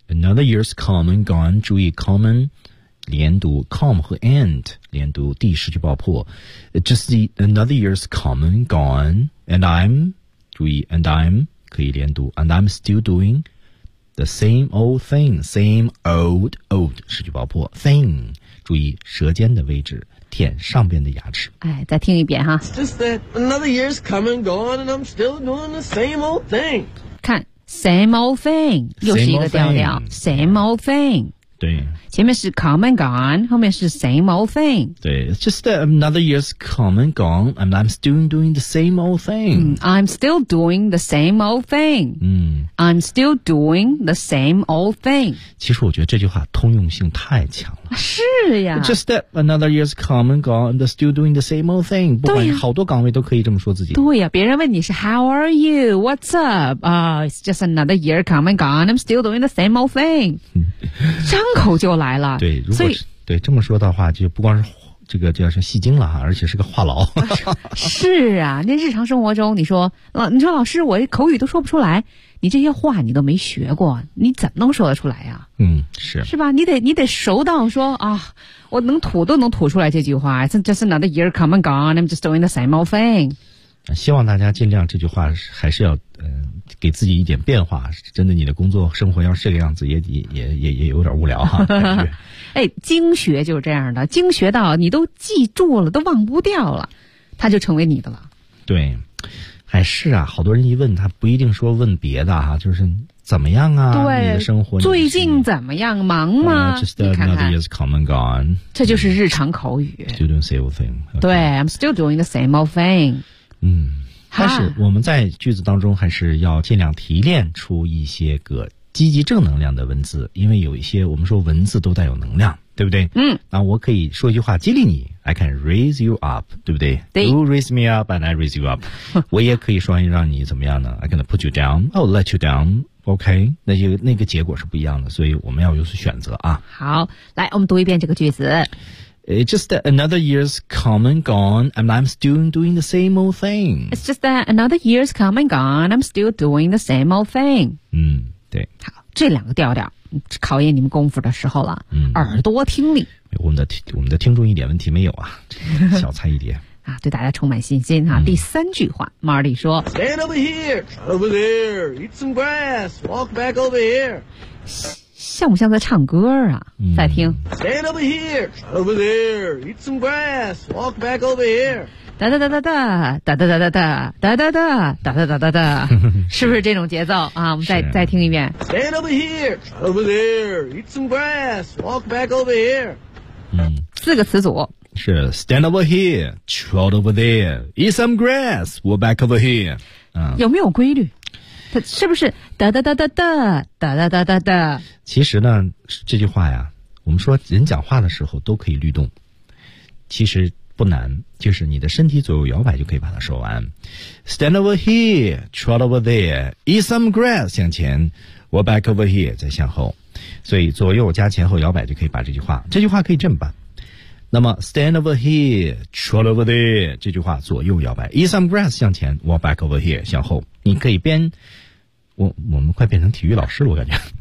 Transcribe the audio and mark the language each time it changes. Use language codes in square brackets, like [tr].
[en] Another year's come and gone. 注意 come and 连读 come 和 and [zh] 连读第十句爆破 [en] Just the, another year's come and gone. And I'm, 注意 and I'm 可以连读 And I'm still doing the same old thing. Same old, old [zh] 十句爆破 [en] thing. [zh] 注意舌尖的位置舔上边的牙齿。哎，再听一遍哈。 [en] It's just that another year's come and gone, and I'm still doing the same old thing. 看 same old thing, [zh] 又是一个调调 [en] same old thing. [zh] 对， [en] 前面是 come and gone, 后面是 same old thing. 对 ，It's just that another year's come and gone, and I'm still doing the same old thing.、 I'm still doing the same old thing. I'm still doing the same old thing. [zh] 其实我觉得这句话通用性太强了。是呀。 [en] It's just that another year's come and gone, and still doing the same old thing. [zh] 不管好多岗位都可以这么说自己。对呀，别人问你是 [en] How are you? What's up? It's just another year come and gone, I'm still doing the same old thing. [zh] 张口就来了。对，如果是对这么说的话，就不光是这个叫是戏精了哈，而且是个话痨。是啊，那日常生活中，你说老师，我口语都说不出来，你这些话你都没学过，你怎么能说得出来呀、啊？嗯，是。是吧？你得熟到说啊，我能吐都能吐出来这句话。 [en] Just another year come and gone, I'm just doing the same old thing。 [zh] 希望大家尽量这句话还是要给自己一点变化。真的，你的工作生活要是这个样子，也有点无聊哈。哎，经学就是这样的，经学到你都记住了，都忘不掉了，它就成为你的了。对，哎，是啊，好多人一问他，不一定说问别的哈，就是怎么样啊？对，你的生活最近怎么样？忙吗？ [en] Just another year's come and gone. [zh] 这就是日常口语。 [en] Still doing the same thing. 对 ，I'm still doing the same old thing. [zh] 嗯。但是我们在句子当中还是要尽量提炼出一些个积极正能量的文字，因为有一些我们说文字都带有能量，对不对？嗯。那我可以说一句话激励你 ， [en] I can raise you up， [zh] 对不对？对。 [en] You raise me up and I raise you up。 [zh] 我也可以说让你怎么样呢 [en] ？I can put you down， I'll let you down。 [zh] OK， 那个结果是不一样的，所以我们要有所选择啊。好，来，我们读一遍这个句子。 [en] It's just that another year's come and gone, and I'm still doing the same old thing. It's just that another year's come and gone, I'm still doing the same old thing. [zh] 嗯，对。好，这两个调调，考验你们功夫的时候了。嗯，耳朵听力。我们的听众一点问题没有啊，小菜一碟。啊，对大家充满信心哈、啊嗯。第三句话 ，Marty 说 [en] ：“Stand over here, over there, eat some grass, walk back over here。” [zh] 像不像在唱歌啊、嗯、再听 [en] Stand over here, over there, eat some grass, walk back over here. [zh] 哒哒哒哒哒哒哒哒哒哒哒哒哒哒哒哒哒哒是不是这种节奏啊我们再听一遍 [en] Stand over here, over there, eat some grass, walk back over here. [zh] 嗯四个词组 [en] 是 Stand over here, trot over there, eat some grass, walk back over here.、嗯、 [zh] 有没有规律它是不是哒哒哒哒哒哒哒哒哒哒？其实呢，这句话呀，我们说人讲话的时候都可以律动，其实不难，就是你的身体左右摇摆就可以把它说完。 [en] Stand over here, trot over there, eat some grass. [zh] 向前 [en] ，walk back over here. [zh] 再向后，所以左右加前后摇摆就可以把这句话。这句话可以这么办。那么 [en] ，stand over here, trot over there， [zh] 这句话左右摇摆 [en] ，eat some grass 向前 ，walk back over here 向后。 [zh] 你可以边，我们快变成体育老师了，我感觉。